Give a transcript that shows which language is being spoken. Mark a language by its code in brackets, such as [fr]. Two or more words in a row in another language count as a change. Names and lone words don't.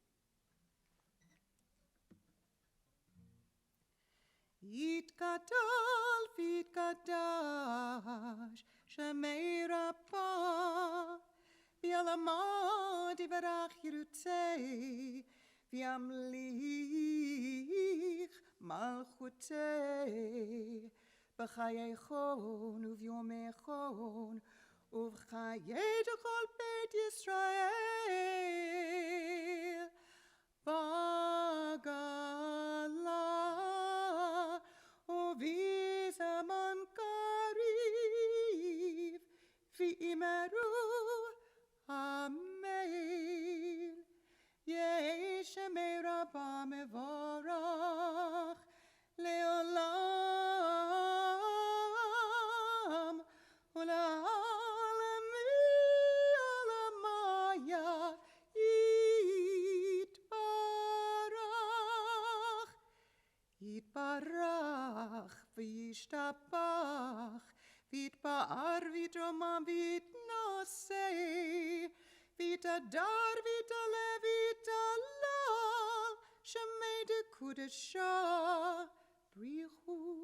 [arc] יתגדל ויתקדש שמיה רבא בעלמא די ברא כרעותיה וימליך מלכותיה בחייכון וביומיכון ובחיי כל בית ישראל בעגלא ובזמן קריב ואמרו אמן. יהא שמיה רבא מברך לעלם ולעלמי עלמיא יתברך וישתבח ויתפאר ויתרומם ויתנשא ויתהדר ויתעלה ויתהלל שמיה דקודשא בריך הוא